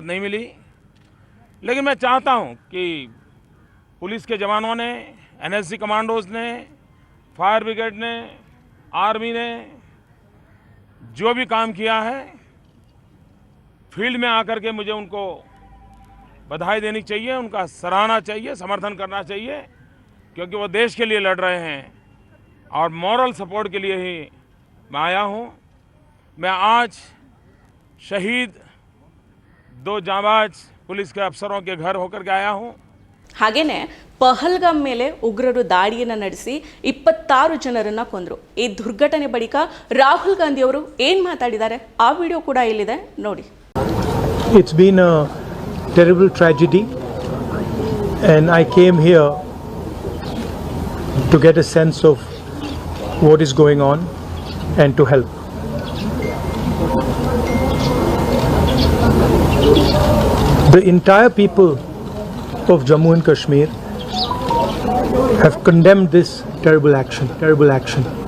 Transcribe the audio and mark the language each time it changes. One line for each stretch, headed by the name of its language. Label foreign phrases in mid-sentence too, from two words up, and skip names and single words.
Hindi: मुझे इजाज़त नहीं मिली, लेकिन मैं चाहता हूं कि पुलिस के जवानों ने,
English: NSG commandos
Hindi: ने,
English: fire brigade
Hindi: ने, आर्मी ने जो भी काम किया है, फील्ड में आकर के मुझे उनको बधाई देनी चाहिए, उनका सराहना चाहिए, समर्थन करना चाहिए, क्योंकि वो देश के लिए लड़ रहे हैं और
English: moral support
Hindi: के लिए ही मैं आया हूं। मैं आज शहीद 2 जांबाज पुलिस के अफसरों के घर होकर के आया हूं।
Kannada: ಹಾಗೇನೆ ಪಹಲ್ಗಾಮ್ ಮೇಲೆ ಉಗ್ರರು ದಾಳಿಯನ್ನು ನಡೆಸಿ 26 ಜನರನ್ನ ಕೊಂದರು. ಈ ದುರ್ಘಟನೆ ಬಳಿಕ ರಾಹುಲ್ ಗಾಂಧಿ ಅವರು ಏನು ಮಾತಾಡಿದ್ದಾರೆ ಆ ವಿಡಿಯೋ ಕೂಡ ಇಲ್ಲಿದೆ ನೋಡಿ.
English: It's been a terrible tragedy and I came here to get a sense of what is going on and to help. The entire people of Jammu and Kashmir have condemned this terrible action.